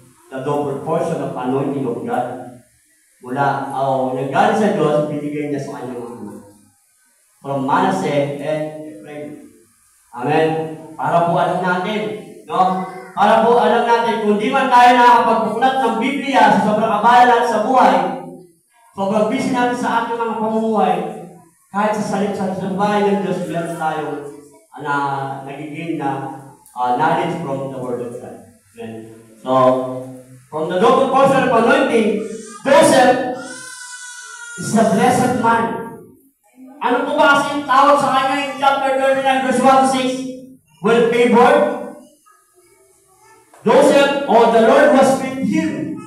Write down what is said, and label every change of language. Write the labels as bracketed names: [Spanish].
[English] The double portion of anointing of God. [Filipino] Nagaling sa Diyos, binigay niya sa kanyang mga anak. [English] From Manasseh and Ephraim. Amen? [Filipino] Para po alam natin, no? Para po alam natin, kung di man tayo nakakapagbuklad ng Biblia sa sobrang abala natin sa buhay, sobrang busy natin sa ating mga pamumuhay, kahit sa bahay ng Diyos, meron tayong nagiging knowledge [English] from the Word of God. Amen? So, from the double portion of anointing, Joseph is a blessed man. [Filipino] Ano po ba kasi yung tawag sa kanya in chapter 39 verse 1-6? Well favored. [English] Joseph, the Lord was with him.